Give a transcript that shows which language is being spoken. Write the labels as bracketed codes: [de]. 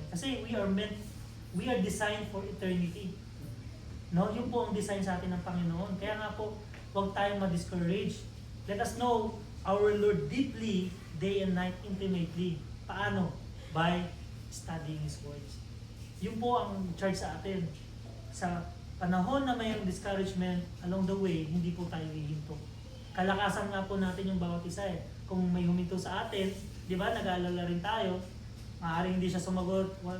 [en] Kasi we are designed for eternity. [tl] No, yun po ang design sa atin ng Panginoon. Kaya nga po, huwag tayong ma-discourage. [en] Let us know our Lord deeply, day and night, intimately. Paano? By studying His words. [tl] Yun po ang charge sa atin. Sa panahon na mayroong discouragement, [en] along the way, [tl] hindi po tayo hihinto. Kalakasan nga po natin yung bawat isa eh. Kung may huminto sa atin, di ba, nag-aalala rin tayo, maaaring hindi siya sumagot.